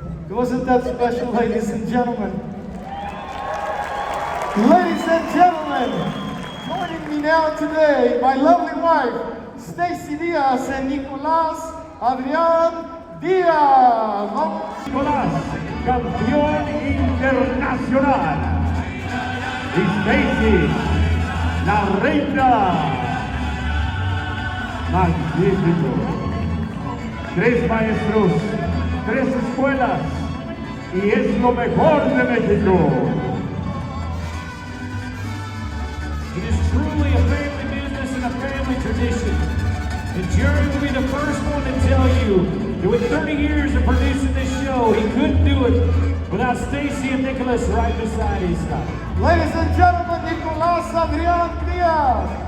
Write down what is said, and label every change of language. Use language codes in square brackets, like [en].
[en] Wasn't that special, ladies and gentlemen? Ladies and gentlemen, joining me now today, my lovely wife, Stacy Diaz and Nicolás Adrián Diaz. [es] Nicolás, campeón internacional. Y Stacy, la reina. Magnífico. 3 maestros, 3 escuelas, y es lo mejor de México. [en] It is truly a family business and a family tradition. And Jerry will be the first one to tell you that with 30 years of producing this show, he couldn't do it without Stacy and Nicholas right beside his side. Ladies and gentlemen, Nicolás Adrián Diaz.